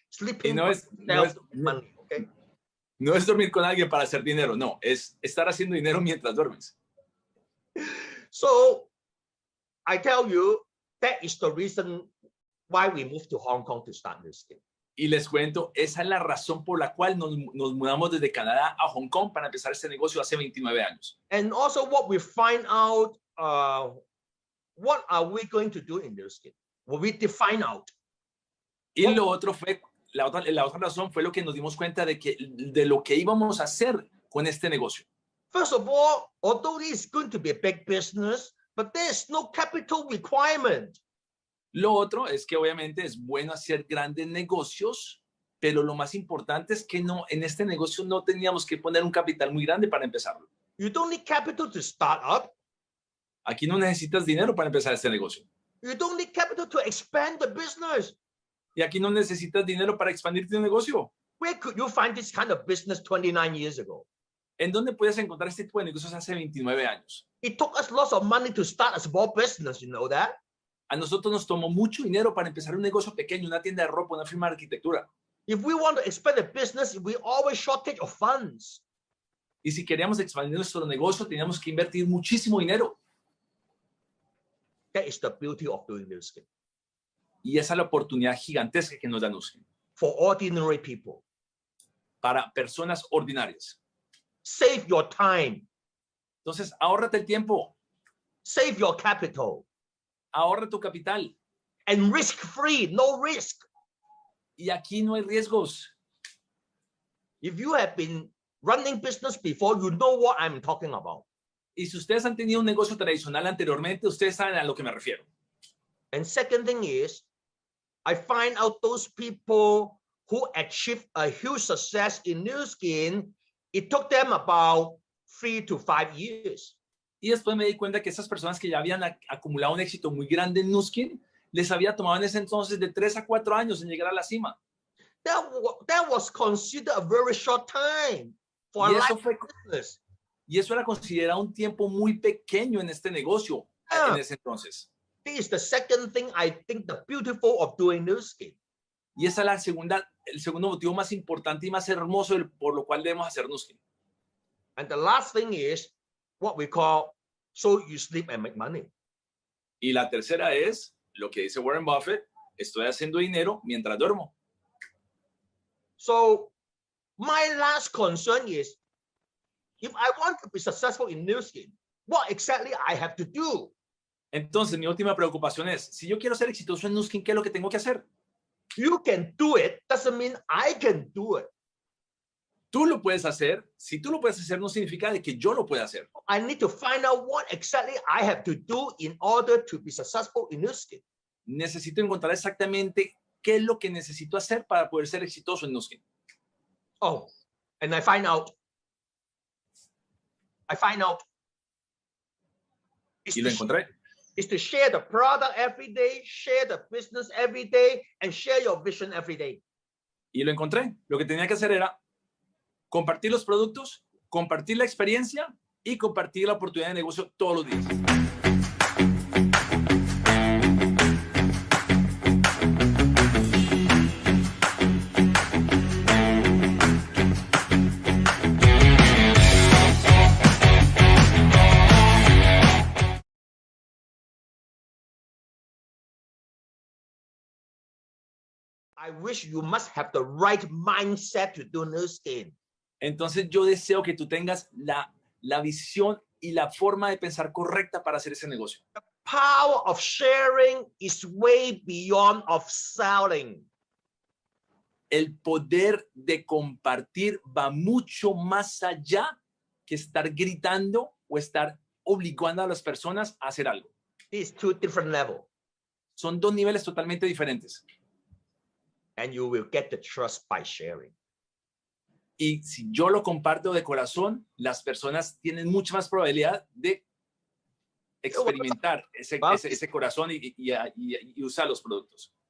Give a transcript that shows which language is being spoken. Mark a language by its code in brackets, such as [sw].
[en] Sleeping [es] no es, [en] to make money, okay? [es] No es dormir con alguien para hacer dinero, no, es estar haciendo dinero mientras duermes. [en] So, I tell you, that is the reason why we moved to Hong Kong to start Nu Skin. [es] Y les cuento, esa es la razón por la cual nos mudamos desde Canadá a Hong Kong para empezar este negocio hace 29 años. [en] And also what we find out, what are we going to do in Nu Skin? What we define out. [es] Y lo otro fue la otra razón fue lo que nos dimos cuenta de lo que íbamos a hacer con este negocio. [en] First of all, although it is going to be a big business, but there's no capital requirement. [es] Lo otro es que obviamente es bueno hacer grandes negocios, pero lo más importante es que no, en este negocio no teníamos que poner un capital muy grande para empezarlo. [en] You don't need capital to start up. [es] Aquí no necesitas dinero para empezar este negocio. [en] You don't need capital to expand the business. [es] Y aquí no necesitas dinero para expandir tu negocio. [en] Where could you find this kind of business 29 years ago? [es] ¿En dónde puedes encontrar este tipo de negocios hace 29 años? [en] It took us lots of money to start a small business, you know that? [es] A nosotros nos tomó mucho dinero para empezar un negocio pequeño, una tienda de ropa, una firma de arquitectura. [en] If we want to expand the business, we always shortage of funds. [es] Y si queríamos expandir nuestro negocio, teníamos que invertir muchísimo dinero. [en] That is the beauty of doing Nu Skin. [es] Y esa es la oportunidad gigantesca que nos da Nu Skin [en] For ordinary people, [es] para personas ordinarias. [en] save your time, [es] Entonces, ahórrate el tiempo, [en] save your capital, [es] ahorra tu capital. [en] and risk-free, no risk. [es] Y aquí no hay riesgos. [en] If you have been running business before, you know what I'm talking about. [es] Y si ustedes han tenido un negocio tradicional anteriormente, ustedes saben a lo que me refiero. [en] And second thing is, I find out those people who achieved a huge success in Nu Skin, it took them about 3 to 5 years. [es] Y después me di cuenta que esas personas que ya habían acumulado un éxito muy grande en Nu Skin, les había tomado en ese entonces de 3 a 4 años en llegar a la cima. [en] That was considered a very short time for a [es] Y eso, [en] life business. [es] y eso era considerado un tiempo muy pequeño en este negocio en ese entonces. [en] This is the second thing I think the beautiful of doing Nu Skin. [es] Y esa es el segundo motivo más importante y más hermoso por lo cual debemos hacer Nu Skin. [en] And the last thing is what we call so you sleep and make money. [es] Y la tercera es lo que dice Warren Buffett, estoy haciendo dinero mientras duermo. [en] So my last concern is, if I want to be successful in Nu Skin, what exactly I have to do? [es] Entonces, mi última preocupación es, si yo quiero ser exitoso en Nu Skin, ¿qué es lo que tengo que hacer? [en] You can do it, doesn't mean I can do it. [es] Tú lo puedes hacer. Si tú lo puedes hacer, no significa de que yo lo pueda hacer. [en] I need to find out what exactly I have to do in order to be successful in Nu Skin. [es] Necesito encontrar exactamente qué es lo que necesito hacer para poder ser exitoso en Nu Skin. [en] Oh, and I find out. [es] Y lo encontré. [en] Is to share the product every day, share the business every day, and share your vision every day. [es] Y lo encontré. Lo que tenía que hacer era compartir los productos, compartir la experiencia y compartir la oportunidad de negocio todos los días. [en] I wish you must have the right mindset to do Nu Skin. [es] Entonces yo deseo que tú tengas la visión y la forma de pensar correcta para hacer ese negocio. [en] Power of sharing is way beyond of selling. [es] El poder de compartir va mucho más allá que estar gritando o estar obligando a las personas a hacer algo. [en] These two different levels. [es] Son dos niveles totalmente diferentes. [en] And you will get the trust by sharing. [es] Y si yo lo comparto de corazón, las personas tienen mucha más probabilidad de experimentar ese corazón y usar los productos.